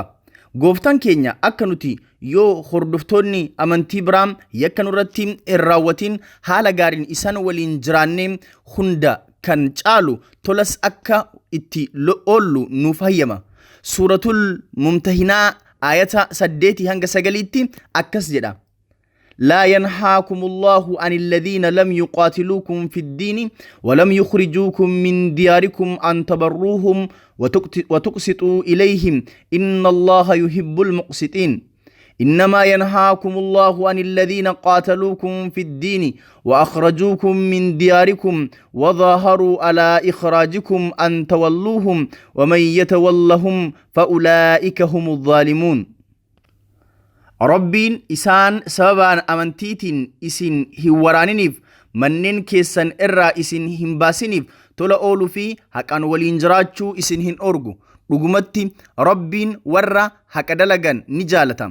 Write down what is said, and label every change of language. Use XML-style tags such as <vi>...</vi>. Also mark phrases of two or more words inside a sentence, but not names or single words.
<om>Gooftaan keenya akka nuti yoo hordoftoonni amantii biraa yakka nurratti hin raawwatin haala gaariin isaan waliin jiraannee hunda kan caalu tolas akka itti oollu nuuf hayyama. Suuratul Mumtahinaa ayata 8 hanga 9tti akkas jedha.</om> <ar>لا ينهاكم الله عن الذين لم يقاتلوكم في الدين ولم يخرجوكم من دياركم أن تبروهم وتقسطوا إليهم إن الله يحب المقسطين. إنما ينهاكم الله عن الذين قاتلوكم في الدين وأخرجوكم من دياركم وظاهروا على إخراجكم أن تولوهم ومن يتولهم فأولئك هم الظالمون.</ar> <om>Rabbiin isaan sababaan amantiitiin isin hin waraaniniif manneen keessan irraa isin hin baasiniif tola ooluu fi haqaan waliin jiraachuu isin hin orgu. dhugumatti rabbiin warra haqa dalagan ni jaalata.</om>